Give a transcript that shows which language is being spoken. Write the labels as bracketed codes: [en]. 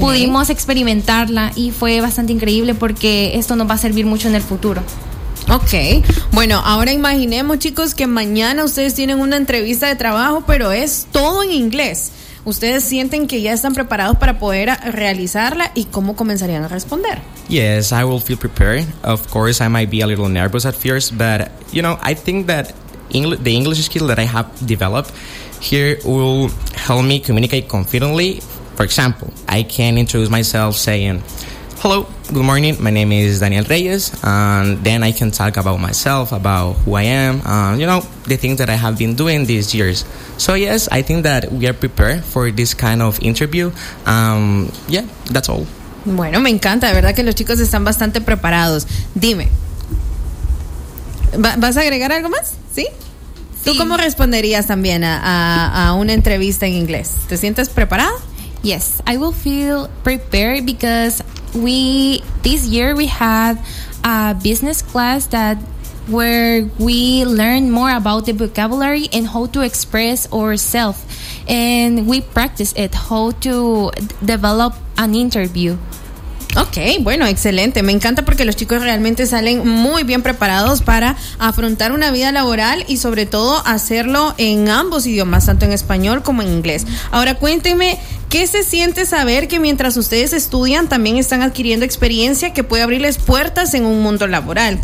[es] Pudimos experimentarla y fue bastante increíble porque esto nos va a servir mucho en el futuro. Ok, bueno, ahora imaginemos, chicos, que mañana ustedes tienen una entrevista de trabajo, pero es todo en inglés. ¿Ustedes sienten que ya están preparados para poder realizarla y cómo comenzarían a responder? [en] Yes, I will feel prepared. Of course, I might be a little nervous at first, but, you know, I think that the English skill that I have developed here will help me communicate confidently. For example, I can introduce myself saying, hello, good morning, my name is Daniel Reyes, and then I can talk about myself, about who I am, you know, the things that I have been doing these years. So yes, I think that we are prepared for this kind of interview. Yeah, that's all. [es] Bueno, me encanta, de verdad que los chicos están bastante preparados. Dime, ¿vas a agregar algo más? ¿Sí? ¿Tú cómo responderías también a una entrevista en inglés? ¿Te sientes preparada? [en] Yes, I will feel prepared because this year we had a business class that where we learned more about the vocabulary and how to express ourselves, and we practiced it, how to develop an interview. [es] Okay, bueno, excelente. Me encanta porque los chicos realmente salen muy bien preparados para afrontar una vida laboral y sobre todo hacerlo en ambos idiomas, tanto en español como en inglés. Ahora cuéntenme, ¿qué se siente saber que mientras ustedes estudian también están adquiriendo experiencia que puede abrirles puertas en un mundo laboral?